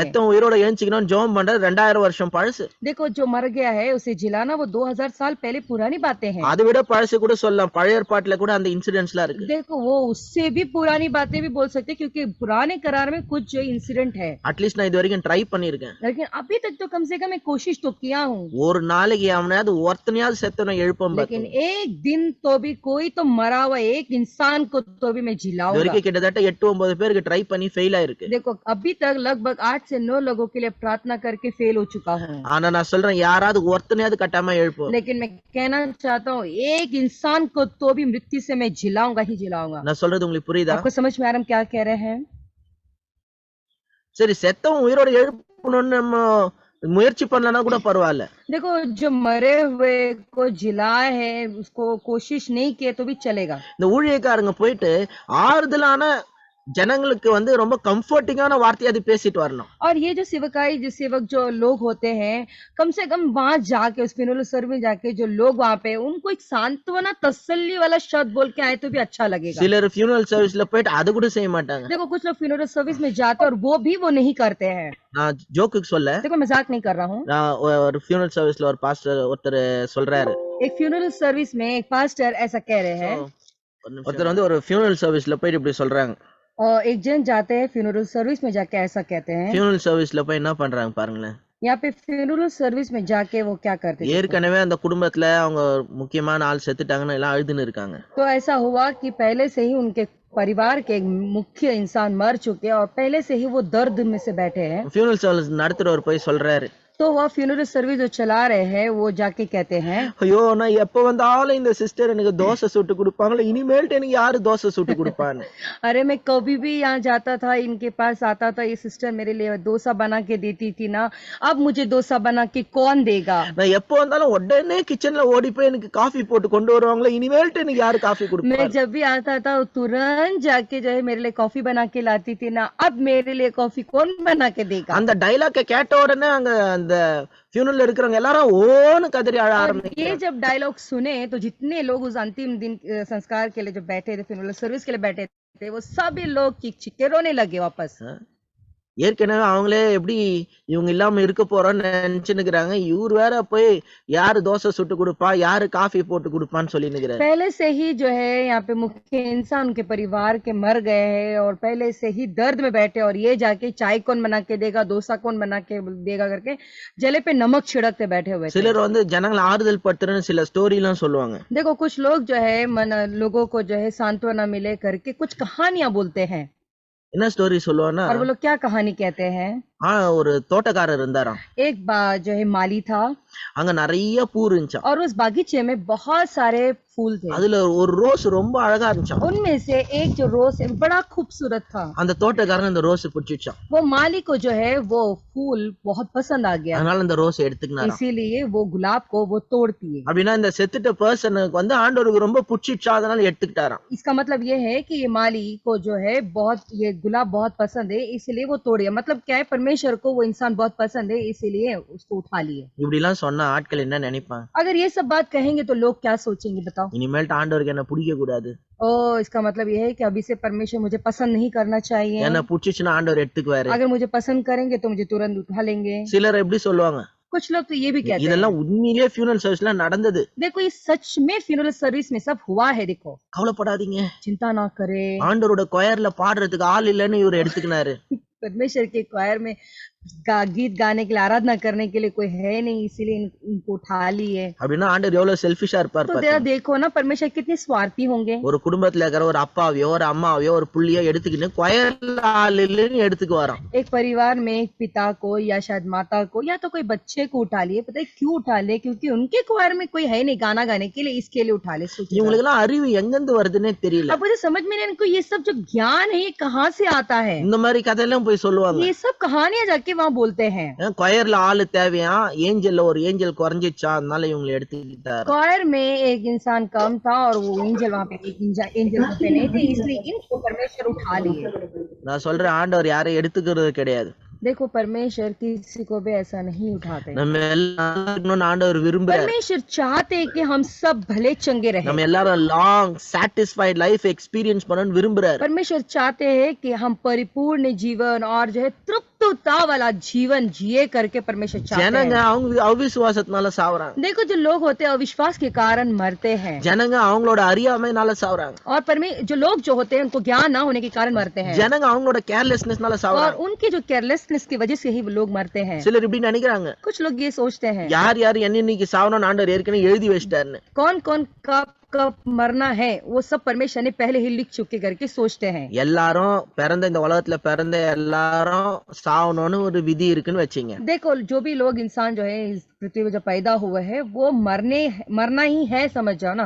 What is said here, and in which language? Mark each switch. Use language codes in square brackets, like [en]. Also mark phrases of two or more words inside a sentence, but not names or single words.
[ta] செத்தவன் உயிரோட எழுந்துக்கணும்னு ஜெபம் பண்றது 2000 வருஷம் பழசு. [hi] देखो, जो मर गया है उसे जिलाना वो 2000 साल पहले पुरानी बातें हैं। [ta] அதை விட பழசு கூட சொல்லலாம். பழைய ஏற்பாட்டுல கூட அந்த இன்சிடென்ட்ஸ்லாம் இருக்கு. [hi] देखो, वो उससे भी पुरानी बातें भी बोल सकते हैं क्योंकि पुराने करार में कुछ जो इंसिडेंट है, [ta] அட்லீஸ்ட் நான் இது வரைக்கும் ட்ரை பண்ணிருக்கேன். [hi] लेकिन अभी तक तो कम से कम मैं कोशिश तो किया हूँ। [ta] ஒரு நாளைக்கு அவனையாவது ஒருத்தனையாவது செத்தவனை எழுப்பம் [hi] लेकिन [ta] பார்த்து. [hi] एक दिन तो भी कोई तो मरा हुआ एक इंसान को तो भी मैं [ta] இது [hi] जिलाऊंगा। [ta] வரைக்கும் கிட்டத்தட்ட 8-9 பேருக்கு ட்ரை பண்ணி ஃபெயில் ஆயிருக்கு. [hi] देखो, अभी तक लगभग 8 से 9 लोगों के लिए प्रार्थना करके फेल हो चुका हूँ। [ta] ஆனா நான் சொல்றேன் யாராவது ஒருத்தனையாவது கட்டாம எழுப்போம். [hi] लेकिन मैं कहना चाहता हूँ एक इंसान को तो भी मृत्यु से मैं जिलाऊंगा ही जिलाऊंगा। [ta] நான் சொல்றது உங்களுக்கு புரியுதா? [hi] आपको समझ में आ रहा है हम क्या कह रहे हैं? [ta] சரி, செத்தவன் உயிரோட எழுப்பணும்னு நம்ம முயற்சி பண்ணலன்னா கூட பரவாயில்ல. [hi] देखो, जो मरे हुए को जिलाए है उसको कोशिश नहीं किए तो भी चलेगा। [ta] இந்த ஊழியக்காரங்க போயிட்டு ஆறுதலான ஜனங்களுக்கு வந்து ரொம்ப கம்ஃபர்டிங்கான வார்த்தையை அது பேசிட்டு வரணும். [hi] और ये जो सेवकाई जो सेवक जो लोग होते हैं, कम से कम वहां जाके उस [en] funeral service [hi] में जाके जो लोग वहां पे उनको एक सांत्वना तसल्ली वाला शब्द बोल के आए तो भी अच्छा लगेगा। [ta] சிலர் [en] funeral service [ta] போயிட்டு அது கூட செய்ய மாட்டாங்க. [hi] देखो, कुछ लोग [en] funeral service [hi] में जाते हैं और वो भी वो नहीं करते हैं। [ta] நான் ஜோக்குக்கு சொல்ல, [hi] देखो, मजाक नहीं कर रहा हूँ। [ta] நான் ஒரு [en] funeral service [ta] ஒரு பாஸ்டர் ஒருத்தர் சொல்றாரு. [hi] एक [en] funeral service [hi] में एक पास्टर ऐसा कह रहे हैं, [ta] ஒருத்தர் வந்து ஒரு [en] funeral service [ta] போயிட்டு இப்படி சொல்றாங்க. [hi] और एक जन जाते हैं [en] funeral service [hi] में जाके ऐसा कहते हैं। [en] funeral service [ta] போய் என்ன பண்றாங்க பாருங்களேன். [hi] यहाँ पे [en] funeral service [hi] में जाके वो क्या करते हैं? [ta] ஏற்கனவே அந்த குடும்பத்துல அவங்க முக்கியமான ஆள் செத்துட்டாங்கன்னு எல்லாம் அழுதுன்னு இருக்காங்க. [hi] तो ऐसा हुआ कि पहले से ही उनके परिवार के एक मुख्य इंसान मर चुके और पहले से ही वो दर्द में से बैठे हैं। [en] funeral service [ta] நடத்துறவர் போய் சொல்றாரு, [hi] तो वह [en] funeral service [hi] जो चला रहे हैं वो जाके कहते हैं [ta] ஐயோ நான் எப்ப வந்தாலும் இந்த சிஸ்டர் எனக்கு தோசை சுட்டு கொடுப்பாங்களே, இனிமேல்ட்டு எனக்கு யாரு தோசை சுட்டு கொடுப்பான்னு. [hi] अरे मैं कभी भी यहाँ जाता था, इनके पास आता था, ये सिस्टर मेरे लिए डोसा बना के देती थी ना, अब मुझे डोसा बना के कौन देगा। [ta] நான் எப்ப வந்தாலும் உடனே கிச்சன்ல ஓடி போய் எனக்கு காஃபி போட்டு கொண்டு வருவாங்களே, இனிமேல்ட்டு எனக்கு யாரு காஃபி [hi] मैं [ta] கொடுப்பாரு. [hi] जब भी आता था वो तुरंत जाके जो है मेरे लिए कॉफी बना के लाती थी ना, अब मेरे लिए कॉफी कौन बना के देगा। [ta] அந்த டைலாக்க கேட்ட உடனே அங்க அந்த ஃபியூனல்ல இருக்கிறவங்க எல்லாரும் ஓன்னு கதறி அழ [hi] और [ta] ஆரம்பிக்கிறாங்க. [hi] ये जब डायलॉग सुने तो जितने लोग उस अंतिम दिन संस्कार के लिए जो बैठे थे, [en] funeral service [hi] के लिए बैठे थे, वो सभी लोग चीख के रोने लगे वापस। [ta] ஏற்கனவே அவங்களே எப்படி இவங்க இல்லாம இருக்க போறோம்னு நினைச்சுன்னுக்குறாங்க, இவர் வேற போய் யாரு தோசை சுட்டு கொடுப்பா, யாரு காஃபி போட்டு கொடுப்பான்னு சொல்லி நிக்கிறாரு. [hi] पहले से ही जो है यहाँ पे मुख्य इंसान उनके परिवार के मर गए हैं और पहले से ही दर्द में बैठे, और ये जाके चाय कौन बना के देगा, डोसा कौन बना के देगा करके जले पे नमक छिड़कते बैठे हुए थे। [ta] சிலர் வந்து ஜனங்களை ஆறுதல் படுத்துறன்னு சில ஸ்டோரி எல்லாம் சொல்லுவாங்க. [hi] देखो कुछ लोग जो है लोगों को जो है सांत्वना मिले करके कुछ कहानियां बोलते हैं। [ta] என்ன ஸ்டோரி சொல்லுவாங்கன்னா, [hi] और वो लोग क्या कहानी कहते हैं, [ta] ஒரு தோட்டக்காரர் இருந்தாராம். [hi] एक बार जो है माली था [ta] அங்க நிறைய பூ இருந்துச்சாம். [hi] और उस बागीचे में बहुत सारे फूल थे। [ta] அதுல ஒரு ரோஸ் ரொம்ப அழகா இருந்துச்சாம். [hi] उनमें से एक जो रोज है बड़ा खूबसूरत था। [ta] அந்த தோட்டக்காரன் அந்த ரோஸ் பிடிச்சிச்சாம். [hi] वो माली को जो है वो फूल बहुत पसंद आ गया, [ta] அதனால அந்த ரோஸ் எடுத்துக்கினாராம். [hi] इसीलिए वो गुलाब को वो तोड़ दिए। [ta] அப்படின்னா இந்த செத்துட்ட பர்சனுக்கு வந்து ஆண்டவருக்கு ரொம்ப பிடிச்சிச்சா, அதனால எடுத்துக்கிட்டாராம். [hi] इसका मतलब ये है कि ये माली को जो है बहुत ये गुलाब बहुत पसंद है, इसलिए वो तोड़ दिया। मतलब क्या है, परमेश्वर को वो इंसान बहुत पसंद है, इसीलिए उसको उठा लिए। [ta] இப்படி எல்லாம் சொன்னா ஆட்கள் என்ன நினைப்பாங்க? [hi] अगर ये सब बात कहेंगे तो लोग क्या सोचेंगे बताओ। [ta] இனிமேல்ட்டு ஆண்டவருக்கு என்ன பிடிக்க கூடாது, [hi] ओ इसका मतलब ये है कि अभी से परमेश्वर मुझे पसंद नहीं करना चाहिए, [ta] என்ன பிடிச்சிச்சுன்னா ஆண்டவர் எடுத்துக்குவாரு. [hi] अगर मुझे पसंद करेंगे तो मुझे तुरंत उठा लेंगे। [ta] சிலர் எப்படி சொல்லுவாங்க, [hi] कुछ लोग तो ये भी कहते हैं, [ta] இதெல்லாம் உண்மையிலேயே [en] funeral service [ta] நடந்தது, [hi] देखो ये सच में [en] funeral service [hi] में सब हुआ है, देखो [ta] கவலைப்படாதீங்க, [hi] चिंता ना करे। [ta] ஆண்டவரோட கொயர்ல பாடுறதுக்கு ஆள் இல்லைன்னு இவர் எடுத்துக்கினாரு. [hi] परमेश्वर के क्वायर में गीत गाने के लिए, आराधना करने के लिए कोई है नहीं, इसीलिए इनको उठा लिए। [ta] அப்படின்னா ஆண்டவர் எவ்வளவு செல்ஃபிஷா இருப்பார் [hi] तो [ta] பாருங்க. [hi] देखो ना परमेश्वर कितने स्वार्थी होंगे। [ta] ஒரு குடும்பத்துல இருக்கிற ஒரு அப்பாவையோ ஒரு அம்மாவையோ ஒரு புள்ளியோ எடுத்துக்கிட்டு கொயர்ல ஆள் இல்லைன்னு எடுத்துக்கு வரான். [hi] एक परिवार में एक पिता को या शायद माता को या तो कोई बच्चे को उठा लिए, पता है क्यों उठा लिए, क्योंकि उनके क्वायर में कोई है नहीं गाना गाने के लिए, इसके लिए उठा लिए। [ta] இவங்களுக்கு எல்லாம் அறிவு எங்கிருந்து வருதுன்னே தெரியல. [hi] अब मुझे समझ में नहीं, इनको ये सब जो ज्ञान है ये कहाँ से आता है। [ta] இந்த மாதிரி கதையெல்லாம் போய் சொல்லுவாங்க. [hi] ये सब कहानियां जाके वहाँ बोलते हैं। [ta] கொயர்ல ஆளு தேவையா, ஏஞ்சல்ல ஒரு ஏஞ்சல் குறைஞ்சிச்சா, அதனால இவங்களை எடுத்துக்கிட்டாரு. [hi] क्वायर में एक इंसान कम था और वो एंजल वहाँ पे एंजल वहाँ पे नहीं थे, इसलिए इनको परमेश्वर उठा लिए। [ta] நான் சொல்றேன், ஆண்டவர் யாரையும் எடுத்துக்கிறது கிடையாது. [hi] देखो परमेश्वर किसी को भी ऐसा नहीं उठाते। [ta] நம்ம எல்லாம் ஆண்டவர் விரும்புறாரு. [hi] परमेश्वर चाहते हैं कि हम सब भले चंगे रहें। [ta] நம்ம எல்லாரும் [en] long satisfied life experience [ta] பண்ணனும் விரும்புறாரு. [hi] परमेश्वर चाहते हैं कि हम परिपूर्ण जीवन और जो है तृप्तता वाला जीवन जिए करके परमेश्वर चाहते [ta] ஜனங்க [hi] हैं। [ta] அவங்க அவிசுவாசத்தினால சாவறாங்க. [hi] देखो जो लोग होते हैं अविश्वास के कारण मरते हैं, [ta] ஜனங்க அவங்களோட அறியாமைனால சாவறாங்க. [hi] और जो लोग जो होते हैं उनको ज्ञान ना होने के कारण मरते हैं, [ta] ஜனங்க அவங்களோட கேர்லெஸ்னஸ்னால [hi] और [ta] சாவறாங்க. [hi] उनकी जो केयरलेसनेस की वजह से ही वो लोग मरते हैं। [ta] சிலர் இப்படி நினைக்கிறாங்க, [hi] कुछ लोग ये सोचते हैं [ta] யார் யார் என்னன்னைக்கு சாவணும் ஆண்டவர் ஏற்கனவே எழுதி வச்சிட்டாருன்னு. [hi] कौन कौन कब कब मरना है वो सब परमेश्वर ने पहले ही लिख चुके करके सोचते हैं। [ta] எல்லாரும் பிறந்த இந்த உலகத்துல பிறந்த எல்லாரும் சாவணும்னு ஒரு விதி இருக்குன்னு வச்சீங்க. [hi] देखो जो भी लोग इंसान जो है इस पृथ्वी में जो पैदा हुए हैं वो मरना ही है, समझ जाओ ना।